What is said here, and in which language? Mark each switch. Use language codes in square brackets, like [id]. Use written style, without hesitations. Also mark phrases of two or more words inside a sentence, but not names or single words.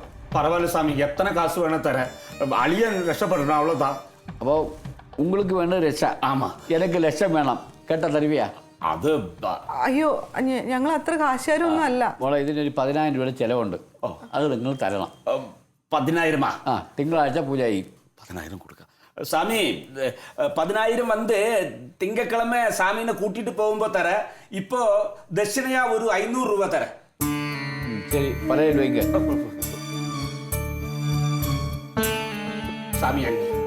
[ml] പരവായില്ല സ്വാമി, എത്ര കാശ് വേണേ തരാം. അളിയൻ രക്ഷപ്പെടണം, അവളതാ. അപ്പോൾ உங்களுக்கு വേണ്ട രക്ഷ. ആമാ, എനിക്ക് ലക്ഷം വേണം. കേട്ട തരുവിയാ? അത് അയ്യോ, ഞങ്ങൾ അത്ര കാശുകാരൊന്നും അല്ല. മോളെ, ഇതിനൊരു 10,000 രൂപയുടെ ചിലവുണ്ട്. അത് നിങ്ങൾ തരണം. 10,000? ആ, തിങ്കളാഴ്ച പൂജ ചെയ്യും. 10,000 കൊടുക്കാം. [ta] சாமி, 10,000 வந்து திங்கக்கிழமை சாமினை கூட்டிட்டு போகும்போது தர. இப்போ தட்சிணையா ஒரு 500 ரூபாய் தர. [ml] ശരി, 10,000 രൂപയ്ക്ക്. [ta] சாமி